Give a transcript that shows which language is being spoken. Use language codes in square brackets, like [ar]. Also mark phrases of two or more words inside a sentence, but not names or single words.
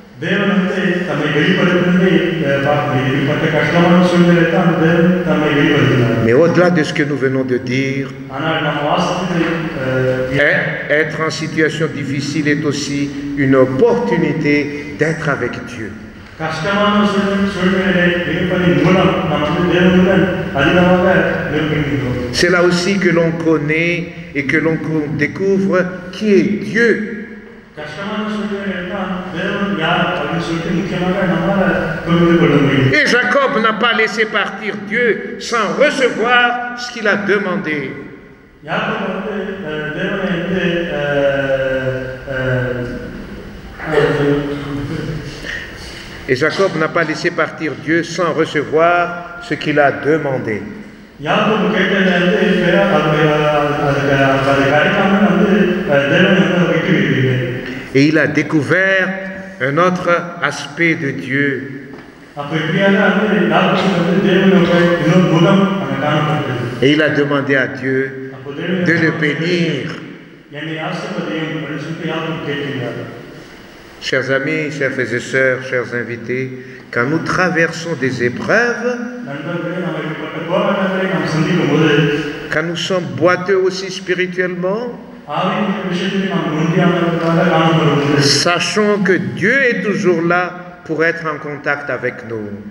[fr] Mais au-delà de ce que nous venons de dire, être en situation difficile est aussi une opportunité d'être avec Dieu. [ta] கஷ்டமான சூழ்நிலையை இருப்பதன் மூலம் நாம் வந்து தேவனுடன் அதிகமாக நெருங்குகிறோம். [fr] C'est là aussi que l'on connaît et que l'on découvre qui est Dieu. [ta] கஷ்டமான சூழ்நிலையில் தான் தேவன் யார் அப்படின்னு சொல்லிட்டு முக்கியமாக நம்மால புரிந்து கொள்ள முடியும். [fr] Et Jacob n'a pas laissé partir Dieu sans recevoir ce qu'il a demandé. [ta] யாக்கோபு வந்து தேவனை வந்து [fr] Et Jacob n'a pas laissé partir Dieu sans recevoir ce qu'il a demandé. [ta] யாக்கோபு கேட்டதை வந்து அது கிடைக்காம வந்து தேவன் வந்து விட்டு விடுவீங்க. [fr] Et il a découvert un autre aspect de Dieu. Et il a demandé à Dieu de le bénir. Chers amis, chers frères et sœurs, chers invités, quand nous traversons des épreuves, quand nous sommes boiteux aussi spirituellement, sachons que Dieu est toujours là pour être en contact avec nous.